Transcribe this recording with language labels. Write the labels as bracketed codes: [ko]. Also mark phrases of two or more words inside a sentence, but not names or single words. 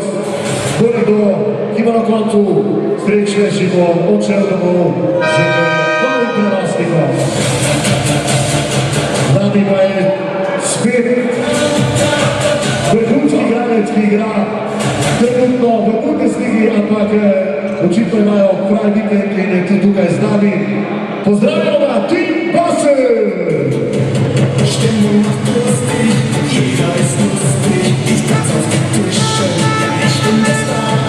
[sl] Torej, ki bo na koncu srečnejši bo odšel domov z novim prenosnikom. Z nami pa je spet vrhunski igralec, ki igra trenutno v Bundesligi, ampak očitno imajo pravi vikend in je tudi tukaj z nami. Pozdravljamo ga, Tim Basel! [de] Stimmung macht lustig, jeder ist lustig, ich tanz auf die Tische, ja ich bin der Star.